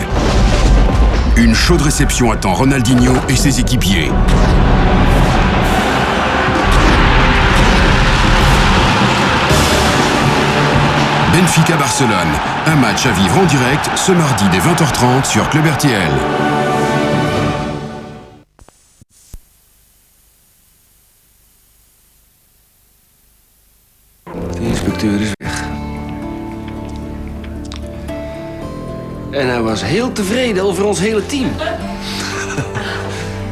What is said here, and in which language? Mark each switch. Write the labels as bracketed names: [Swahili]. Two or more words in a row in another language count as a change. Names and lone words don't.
[French] Une chaude réception attend Ronaldinho et ses équipiers. Benfica-Barcelone, un match à vivre en direct ce mardi dès 20h30 sur Club RTL. [Dutch] De inspecteur is weg. En hij was heel tevreden over ons hele team.